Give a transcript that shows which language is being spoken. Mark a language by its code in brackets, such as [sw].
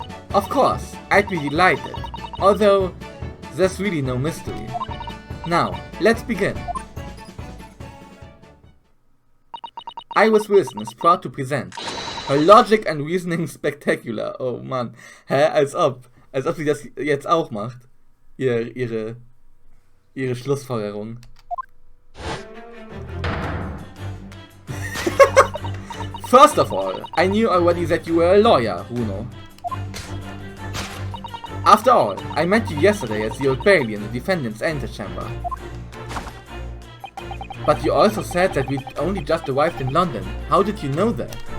[en] Of course, I'd be delighted. Although, there's really no mystery. Now, let's begin. Iris Wilson is proud to present her Logic and Reasoning Spectacular. [de] Oh Mann. Hä? Als ob sie das jetzt auch macht. Ihre Schlussfolgerung. [en] First of all, I knew already that you were a lawyer, Bruno. After all, I met you yesterday at the Old Bailey in the defendant's antechamber. But you also said that we'd only just arrived in London. How did you know that?